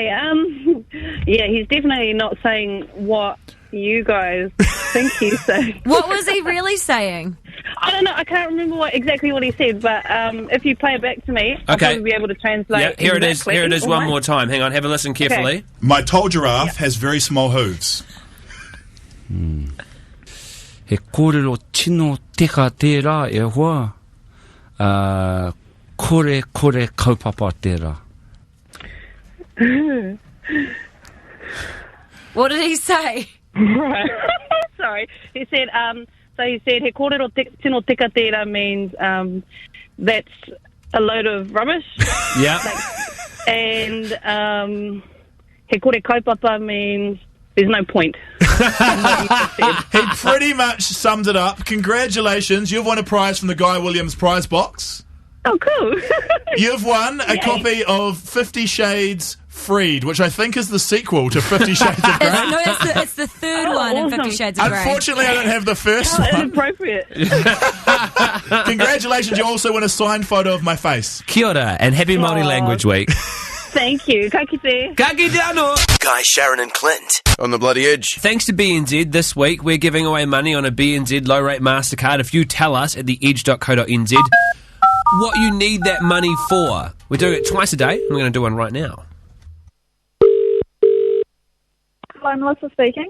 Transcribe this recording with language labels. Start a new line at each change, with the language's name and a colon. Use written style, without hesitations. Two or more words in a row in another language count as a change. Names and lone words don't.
English: Yeah, he's definitely not saying what you guys think he's saying. What was he really saying? I don't know. I can't remember exactly what he said, but if you play it back to me, I'll probably be able to translate. Yeah, here it is. exactly. Here it is one more time. Hang on, have a listen carefully. My tall giraffe has very small hooves.
Māori: He kōrero tino teka tērā e hoa. Kore kaupapa tērā.
English: What did he say? Sorry. He said,
Māori: he kōrero tino teka tērā
English: means that's a load of rubbish. Yeah. And
Māori: he kore kaupapa
English: means there's no point. He pretty much summed it up. Congratulations, you've won a prize from the Guy Williams prize box. Oh, cool. You've won a copy of 50 Shades Freed, which I think is the sequel to 50 Shades of Grey. No, it's the third one in 50 Shades of Grey. Unfortunately, I don't have the first one. Inappropriate. Congratulations, you also win a signed photo of my face.
Māori: Kia ora,
English: and happy Māori Language Week. Thank you.
Māori: Ka kite. Ka kite anō.
English: Guy, Sharyn and Clint on the Bloody Edge. Thanks to BNZ, this week we're giving away money on a BNZ low-rate MasterCard if you tell us at theedge.co.nz what you need that money for. We're doing it twice a day, and we're going to do one right now. Hello, Melissa speaking.